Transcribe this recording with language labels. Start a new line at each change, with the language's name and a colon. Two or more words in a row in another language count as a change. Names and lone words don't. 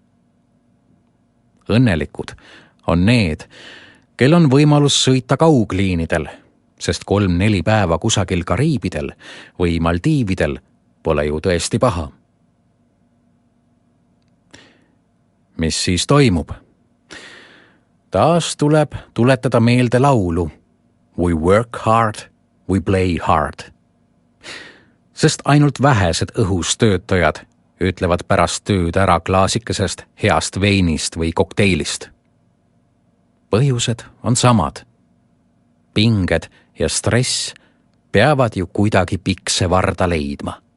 Estonian: Õnnelikud on need, kel on võimalus sõita kaugliinidel, sest 3-4 päeva kusagil Kariibidel või Maldiividel pole ju tõesti paha. Mis siis toimub? Taas tuleb tuletada meelde laulu We work hard, we play hard. Sest ainult vähesed õhus töötajad ütlevad pärast tööd ära klaasikesest heast veinist või kokteilist. Põhjused on samad. Pinged ja stress peavad ju kuidagi pikse varda leidma.